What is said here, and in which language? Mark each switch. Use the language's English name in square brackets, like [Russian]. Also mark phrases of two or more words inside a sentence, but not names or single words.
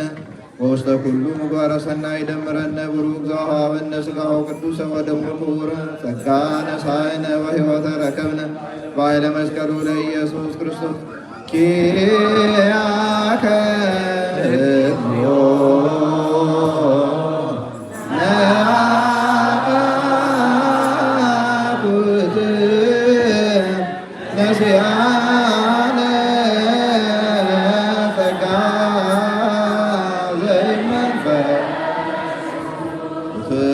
[Geez] ወውስተ ኩሉ ምግባረ ሰናይ ደምረነ ቡሩክ ዘወሀበነ ሥጋሁ ቅዱሰ ወደሙ ክቡር ጸጋነ ሳይነ ወሕይወተ ረከብነ በኃይለ መስቀሉ ለኢየሱስ ክርስቶስ ኪያከ እግዚኦ ነሲያነ ጸጋ ዘይመንፈስ